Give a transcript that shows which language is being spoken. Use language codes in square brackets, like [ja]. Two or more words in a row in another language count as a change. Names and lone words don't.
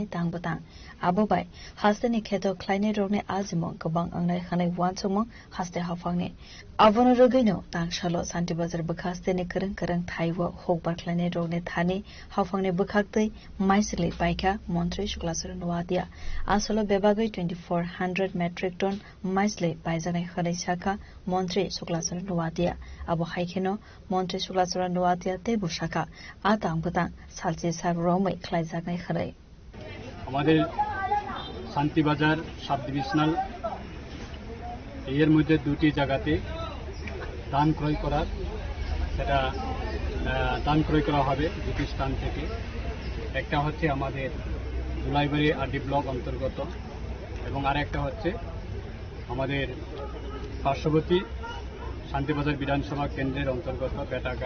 [trp] tangbotang abobai hastene kheto kleine rone azimo gobang angnai khanai wanchomo haste hafangne Avono rogino tangshalo Shanti Bazar bukhastene kereng thaiwo hobwar kleine rone thane hafangne bukhaktei maisali paikha montre shuklasora nuwatia asolo bebagai 2400 [en] metric ton [trp] maisali paijanai khanai shaka Montre Shuklasora Nuwatia Abo Haikeno Montre Shuklasora Nuwatia Tebu Shaka Atang Butang Salche Sar Romai Klaizak Khare [bn] আমাদের শান্তি বাজার [en] sub divisional [bn] এর মধ্যে দুটি জায়গাতে ধান ক্রয় করার সেটা দান ক্রয় করা হবে দুটি স্থান থেকে। একটা হচ্ছে আমাদের জুলাইবাড়ি [en] RD block [bn] অন্তর্গত এবং আরেকটা হচ্ছে আমাদের পার্শ্ববর্তী শান্তিবাজার বিধানসভা কেন্দ্রের অন্তর্গত বেটাগা।